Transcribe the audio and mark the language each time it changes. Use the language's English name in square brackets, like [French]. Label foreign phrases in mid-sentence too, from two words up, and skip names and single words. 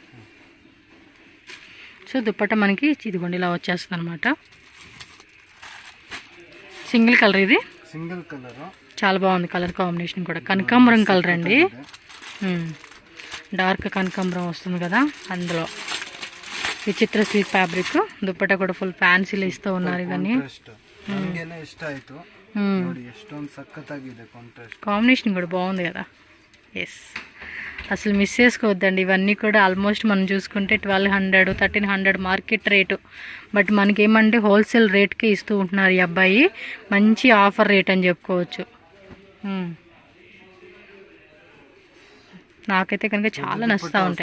[Telugu] సో దుప్పట్టా మనకి ఇదిగోండి ఇలా వచ్చేస్తుంది అనమాట. సింగిల్ కలర్, ఇది సింగిల్ కలర్ చాలా బాగుంది. [English] colour combination [Telugu] కూడా కనకాంబరం కలర్ అండి. డార్క్ కనకాంబరం వస్తుంది కదా అందులో. [Kannada] ವಿಚಿತ್ರ ಸಿಲ್ಕ್ ಫ್ಯಾಬ್ರಿಕ್ ದುಪ್ಪಟ್ಟ ಕೂಡ ಫುಲ್ ಫ್ಯಾನ್ಸಿಲಿ ಇಸ್ತಾ ಉన్నారు ಇవన్నీ. ನನಗೇನೆ ಇಷ್ಟ ಆಯ್ತು ನೋಡಿ, ಎಷ್ಟೊಂದು ಸಕ್ಕತ್ತಾಗಿದೆ [Telugu] కాంబినేషన్ కూడా బాగుంది కదా. ఎస్, అసలు మిస్ చేసుకోవద్దండి. ఇవన్నీ కూడా ఆల్మోస్ట్ మనం చూసుకుంటే 1200 1300 [English] market rate. [Telugu] బట్ మనకేమంటే హోల్సేల్ రేట్కే ఇస్తూ ఉంటున్నారు ఈ అబ్బాయి. మంచి [English] offer rate [Telugu] అని చెప్పుకోవచ్చు. నాకైతే కనుక చాలా నచ్చుతూ ఉంటాయి.